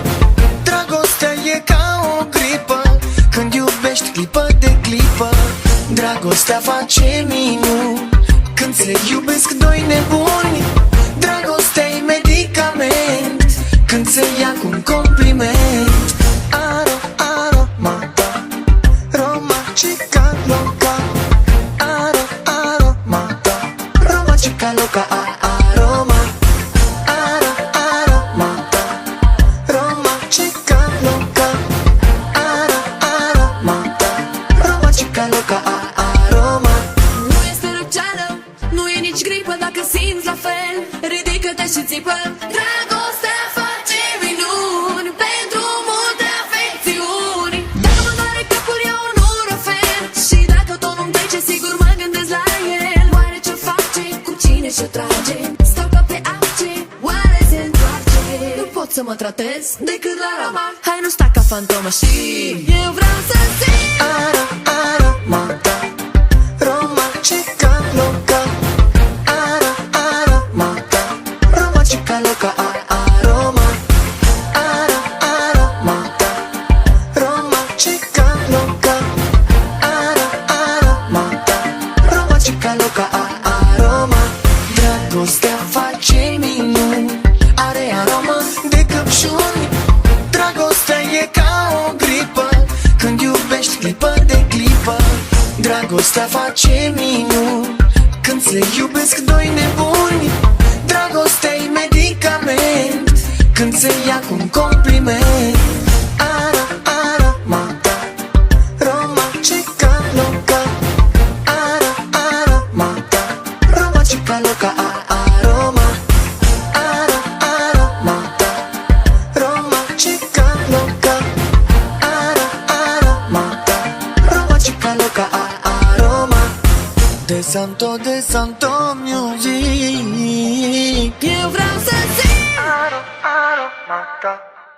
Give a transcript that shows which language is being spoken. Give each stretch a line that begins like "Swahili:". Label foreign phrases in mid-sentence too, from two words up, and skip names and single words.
Romanian: Dragostea e ca o gripă, când iubești clipă de clipă. Dragostea face minuni, când se iubesc doi nebuni. Dragostea-i medicament, când se ia cu un compliment.
Italian: Aromata, romantica loca. Aromata, romantica loca, aroma. Aromata, romantica loca. Aromata, romantica loca, aroma.
Romanian: Nu este răceală, nu e nici gripă. Dacă simți la fel, ridică-te și țipă. Dragostea face minuni pentru multe afecțiuni. Dacă mă doare capul, eu nu refer. Și dacă tot nu-mi trece, sigur mă gândesc la el. Oare ce face, cu cine și-o trage? Stau ca pe ace, oare se întoarce? Nu pot să mă tratez decât la Roma. Hai, nu sta ca fantomă și eu vreau să simt.
Italian: Aromata, romantica loca. Aromata, romantica loca, aroma. Aromata, romantica loca. Aromata, romantica loca, aroma.
Romanian: Dragostea face minuni, are aromă de căpșuni. Dragostea e ca o gripă, când iubești clipă de clipă. Dragostea face minuni, când se iubesc doi nebuni. Dragostea-i medicament, când se ia cu un compliment.
Italian: Aromata, romantica loca. Aromata, romantica loca, aroma. Aromata, romantica loca. Aromata, romantica loca, aroma.
Romanian: De Santo Music. Eu vreau să simt.
Italian: Aromata.